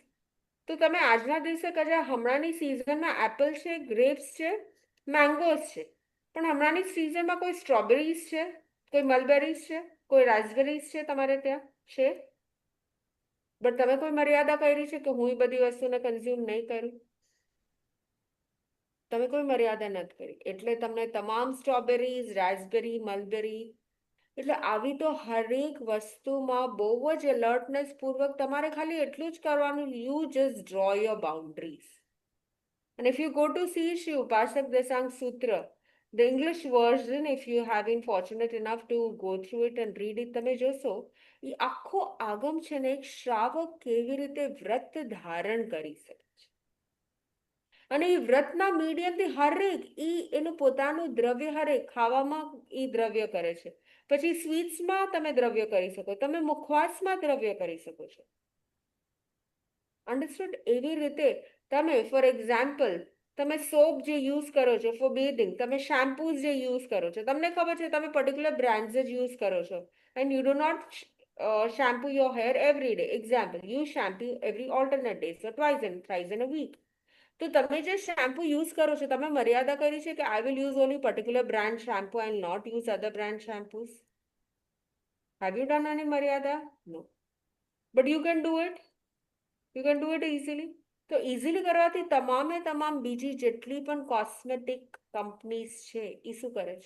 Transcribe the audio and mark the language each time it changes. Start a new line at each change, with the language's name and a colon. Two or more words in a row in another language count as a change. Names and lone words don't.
Gujarati: તો તમે આજના દિવસે કદાચ હમણાંની સિઝનમાં એપલ છે, ગ્રેપ્સ છે, મેંગોઝ છે, પણ હમણાંની સિઝનમાં કોઈ સ્ટ્રોબેરીઝ છે, કોઈ મલબેરીઝ છે, કોઈ રાસ્પબેરીઝ છે તમારે ત્યાં છે, બટ તમે કોઈ મર્યાદા કરી છે કે હું એ બધી વસ્તુને કન્ઝ્યુમ નહીં કરું? તમે કોઈ મર્યાદા નથી કરી, એટલે તમને તમામ સ્ટ્રોબેરીઝ, રાસ્પબેરી, મલબેરી, એટલે આવી તો હરેક વસ્તુમાં બહુ જ એલર્ટનેસ પૂર્વક તમારે ખાલી એટલું જ કરવાનું,
English: you just draw your boundaries. And if you go to see Shiv Pasak Desang Sutra, the English version, if you have been fortunate enough to go through it and read it,
Gujarati: તમે જોશો એ આખો આગમ છે ને એક શ્રાવક કેવી રીતે વ્રત ધારણ કરી શકે છે. અને એ વ્રતના મીડિયમથી હરેક એનું પોતાનું દ્રવ્ય હરેક ખાવામાં એ દ્રવ્ય કરે છે. પછી સ્વીટ્સમાં તમે દ્રવ્ય કરી શકો, તમે મુખવાસમાં દ્રવ્ય કરી શકો છો. અન્ડરસ્ટુડ? એવી રીતે તમે
English: for example
Gujarati: તમે સોપ જે યુઝ કરો છો
English: for bathing,
Gujarati: તમે શેમ્પૂઝ જે યુઝ કરો છો, તમને ખબર છે તમે
English: particular brands
Gujarati: જ યુઝ કરો છો
English: and you do not shampoo your hair every day. Example, you shampoo every alternate days, so twice and thrice in a week.
Gujarati: તો તમે જે
English: shampoo use
Gujarati: કરો છો, તમે મર્યાદા કરી છે કે
English: I will use only particular brand shampoo and not use other brand shampoos? have you done any મર્યાદા? No. But you can do it. You can do it easily.
Gujarati: તો ઇઝીલી કરવાથી તમામ બીજી જેટલી પણ
English: cosmetic companies
Gujarati: છે એ શું કરે છે?